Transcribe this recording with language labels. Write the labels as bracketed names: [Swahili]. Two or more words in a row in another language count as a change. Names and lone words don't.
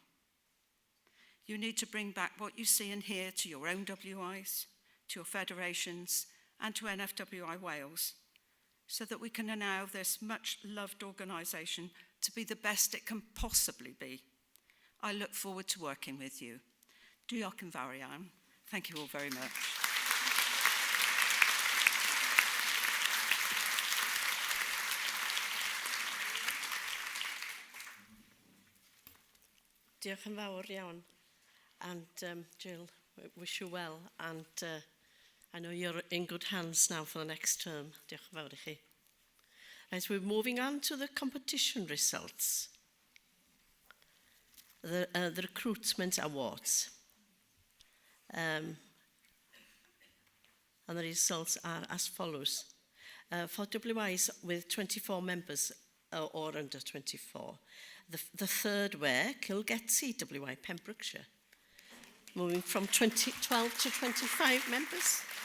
[English] You need to bring back what you see and hear to your own WIs, to your federations, and to NFWI Wales, so that we can allow this much-loved organisation to be the best it can possibly be. I look forward to working with you. [Welsh] Diolch yn fawr iawn. [English] Thank you all very much. [Welsh] Diolch yn fawr iawn. [English] And Jill, wish you well. And I know you're in good hands now for the next term. [Welsh] Diolch yn fawr I chi. [English] Right, we're moving on to the competition results. The recruitment awards. And the results are as follows. For WIs with 24 members or under 24, the third were Kilgetty, WI Pembrokeshire, moving from 12 to 25 members.